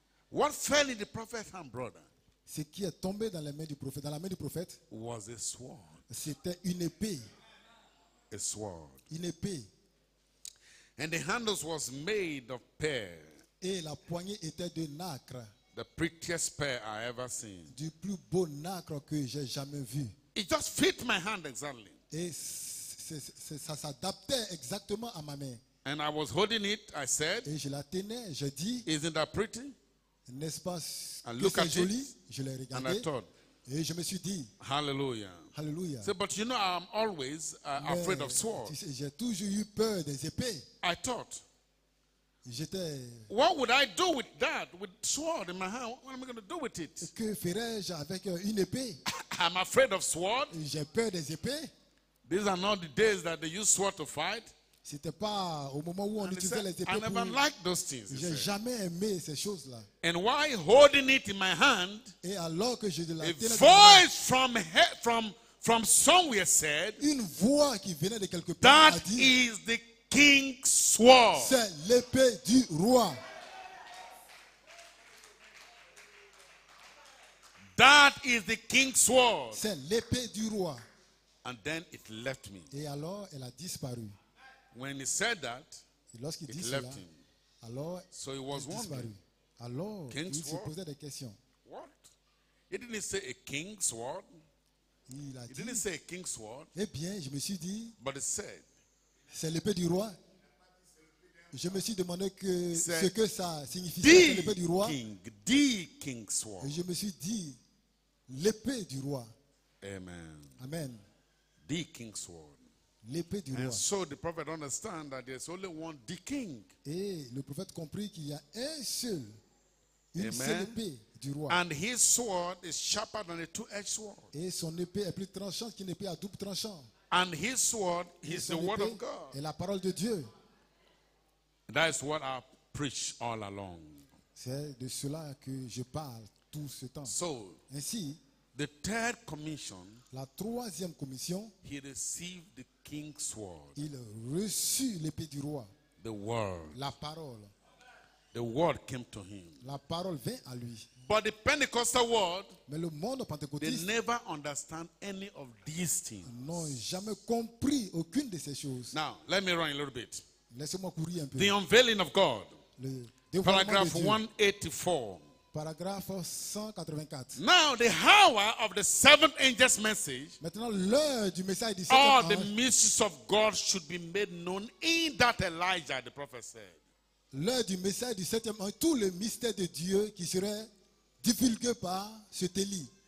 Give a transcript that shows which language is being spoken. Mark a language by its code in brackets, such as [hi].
[en] What fell in the prophet's hand, brother, [fr] Ce qui est tombé dans les mains du prophète, dans la main du prophète, [en] was a sword. [fr] c'était une épée. [en] A sword. [fr] Une épée. [en] And the handles was made of pear, [fr] Et la poignée était de nacre, [en] the prettiest pear I ever seen. [fr] du plus beau nacre que j'ai jamais vu. [en] It just fit my hand exactly. [fr] Et ça s'adaptait exactement à ma main. [en] And I was holding it. I said, [fr] Et je la tenais, je dis, [en] isn't that pretty? [fr] n'est-ce pas [en] And [fr] que [en] look [fr] c'est [en] at [fr] joli? [en] it. [fr] Je l'ai [en] And I [fr] regardé [en] thought, [fr] et je me suis dit, [en] hallelujah. [fr] Alléluia. [en] So, but you know, I'm always [fr] Mais, [en] afraid of swords. [fr] tu sais, j'ai toujours eu peur des épées. [en] I thought, [fr] J'étais, [en] what would I do with that? With sword in my hand? What am I going to do with it? [fr] que ferais-je avec une épée? [en] I'm afraid of sword. [fr] J'ai peur des épées. [en] These are not the days that they use sword to fight. [fr] C'était pas au moment où on [en] And he [fr] utilisait [en] said, [fr] les [en] I [fr] épées [en] never [fr] pour... [en] liked those things. he [fr] J'ai [en] said. [fr] jamais aimé ces choses-là. [en] And while holding it in my hand, [fr] Et alors que je la [en] a [fr] tenais dans ma main, [en] voice from somewhere said, [fr] une voix qui venait de quelque part [en] that [fr] a dit, [en] is the king's sword. [fr] c'est l'épée du roi. [en] That is the king's sword. [fr] C'est l'épée du roi. [en] And then it left me. [fr] Et alors, elle a disparu. [en] When he said that, [fr] Et lorsqu'il [en] it [fr] dit cela, [en] left him. [fr] alors, [en] So he was [fr] elle a disparu. [en] wondering, [fr] Alors, [en] King's [fr] il se [en] sword? [fr] posait des questions. [en] what? He didn't say a king's sword. [fr] Il a [en] He [fr] dit, [en] didn't say a king's sword, [fr] eh bien, je me suis dit, [en] but he said, [fr] c'est l'épée du roi. Je me suis demandé C'est ce que ça signifiait, c'est l'épée du roi. [en] the king's sword. [fr] Et je me suis dit, l'épée du roi. [en] Amen. [fr] Amen. [en] The king's sword. [fr] L'épée du roi. [en] And so the prophet understand that there's only one the king. [fr] Et le prophète comprit qu'il y a un seul, une [en] Amen. [fr] seule épée du roi. [en] And his sword is sharper than a two-edged sword. [fr] Et son épée est plus tranchante qu'une épée à double tranchant. [en] And his sword [fr] Et [en] is the [fr] son [en] word [fr] épée [en] of God. [fr] est la parole de Dieu. [en] That is what I preach all along. [fr] C'est de cela que je parle tout ce temps. [en] So [fr] Ainsi, [en] The third commission, [fr] La troisième commission, [en] he received the king's sword, [fr] il reçut l'épée du roi, [en] the word. [fr] la parole. [en] The word came to him. [fr] La parole vint à lui. [en] But the Pentecostal world, [fr] Mais le monde [en] they [fr] pentecôtiste [en] never understand any of these things. [fr] n'ont jamais compris aucune de ces choses. [en] Now, let me run a little bit. [fr] Laissez-moi courir un peu. [en] The unveiling of God, [fr] Le dévoilement [en] paragraph [fr] de Dieu. [en] 184. [fr] Paragraphe 184. [en] Now, the hour of the seventh angel's message, [fr] Maintenant, l'heure du message du [en] all [fr] septième ange, [en] mysteries of God should be made known in that Elijah, the prophet said. [fr] l'heure du message du septième ange, tout le mystère de Dieu qui serait divulgué par cet Élie.